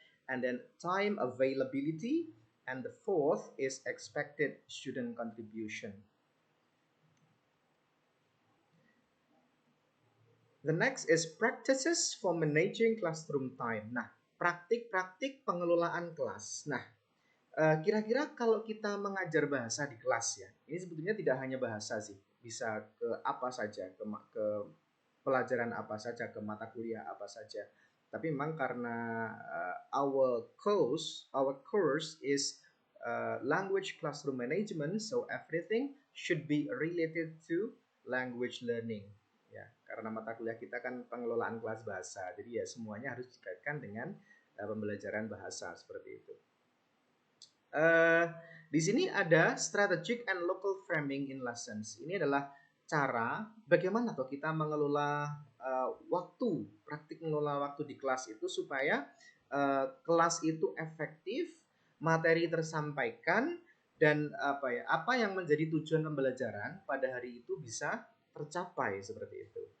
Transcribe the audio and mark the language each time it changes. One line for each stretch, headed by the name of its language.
English: And then time availability. And the fourth is expected student contribution. The next is practices for managing classroom time.
Indonesian: Nah, praktik-praktik pengelolaan kelas. Nah, kira-kira kalau kita mengajar bahasa di kelas, ya, ini sebetulnya tidak hanya bahasa sih, bisa ke apa saja, ke pelajaran apa saja, ke mata kuliah apa saja. Tapi memang karena
English: our course is language classroom management, so everything should be related to language learning.
Indonesian: Ya, karena mata kuliah kita kan pengelolaan kelas bahasa, jadi ya semuanya harus dikaitkan dengan pembelajaran bahasa seperti itu. di sini ada
English: strategic and local framing in lessons.
Indonesian: Ini adalah cara bagaimana tuh kita mengelola waktu, praktik mengelola waktu di kelas itu supaya kelas itu efektif, materi tersampaikan, dan apa yang menjadi tujuan pembelajaran pada hari itu bisa tercapai seperti itu.